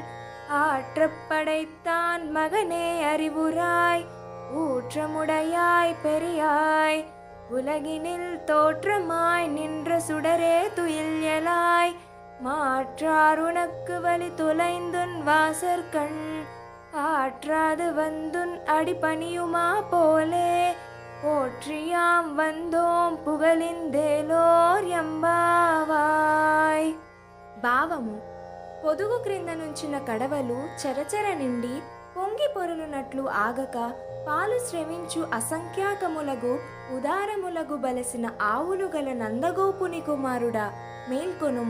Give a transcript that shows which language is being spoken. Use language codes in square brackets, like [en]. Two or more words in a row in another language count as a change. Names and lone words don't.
[ta] ஆற்றப்படைத்தான் மகனே அறிவுராய் ஊற்றமுடையாய் பெரியாய் உலகினில் தோற்றமாய் நின்ற சுடரே துயில்யலாய் மாற்றார் உனக்கு வழி துளைந்துன் வாசற்கண் ஆற்றாது வந்துன் அடிபணியுமா போலே போற்றியாம் வந்தோம் புகழ்ந்தேலோர் எம்பாவாய். [te] భావము: పొదుగు క్రింద నుంచిన కడవలు చరచర నిండి పొంగి పొరలునట్లు ఆగక పాలు శ్రవించు అసంఖ్యాకములగు ఉదారములగు బలసిన ఆవులు గల నందగోపుని కుమారుడా మేల్కొనుము.